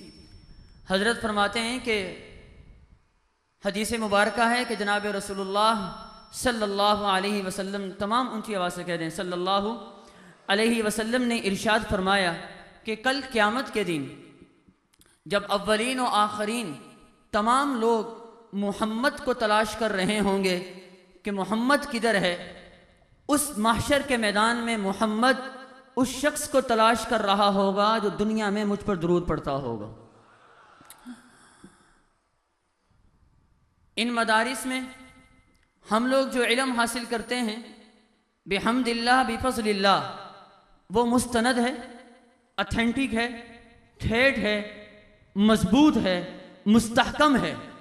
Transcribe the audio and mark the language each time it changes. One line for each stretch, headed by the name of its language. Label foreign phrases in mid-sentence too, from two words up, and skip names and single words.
Urdu: حضرت فرماتے ہیں کہ حدیث مبارکہ ہے کہ جناب رسول اللہ
Arabic: صلی اللہ علیہ وسلم،
Urdu: تمام اونچی آواز سے کہہ دیں،
Arabic: صلی اللہ علیہ وسلم
Urdu: نے ارشاد فرمایا کہ کل قیامت کے دن جب اولین و آخرین تمام لوگ محمد کو تلاش کر رہے ہوں گے کہ محمد کدھر ہے، اس محشر کے میدان میں محمد اس شخص کو تلاش کر رہا ہوگا جو دنیا میں مجھ پر درود پڑھتا ہوگا. ان مدارس میں ہم لوگ جو علم حاصل کرتے ہیں
Arabic: بحمد اللہ بفضل اللہ،
Urdu: وہ مستند ہے، اتھینٹک ہے، ٹھیٹ ہے، مضبوط ہے، مستحکم ہے.